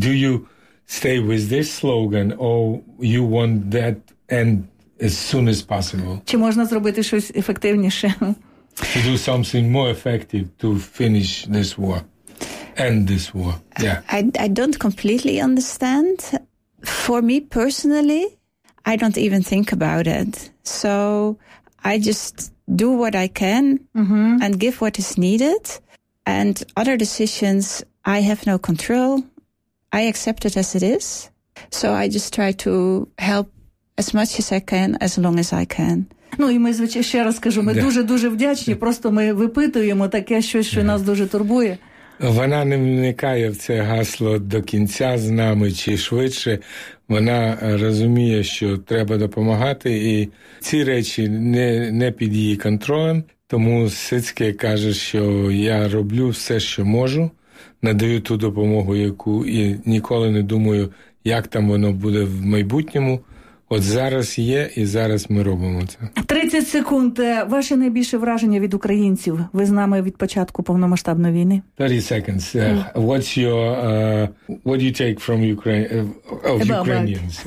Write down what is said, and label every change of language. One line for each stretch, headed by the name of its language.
English: Do you stay with this slogan, or you want that end as soon as possible?
Ukrainian: Чи можна зробити щось ефективніше?
English: To do something more effective to finish this war, end this war. Yeah. I don't completely understand. For me personally, I don't even think about it. So I just do what I can and give what is needed. And other decisions, I have no control. I accept it as it is. So I just try to help as much as I can, as long as I can.
Ukrainian: Ну, і ми, звичайно, ще раз скажу, ми дуже-дуже вдячні, просто ми випитуємо таке щось, що нас дуже турбує. Вона не вникає в це гасло до кінця з нами, чи швидше. Вона розуміє, що треба допомагати, і ці речі не під її контролем. Тому Сицьке каже, що я роблю все, що можу, надаю ту допомогу, яку, і ніколи не думаю, як там воно буде в майбутньому. От зараз є, і зараз ми робимо це. 30 секунд. Ваше найбільше враження від українців? Ви з нами від початку повномасштабної війни.
English: 30 seconds. What's your, what do you take from Ukraine, of Ukrainians?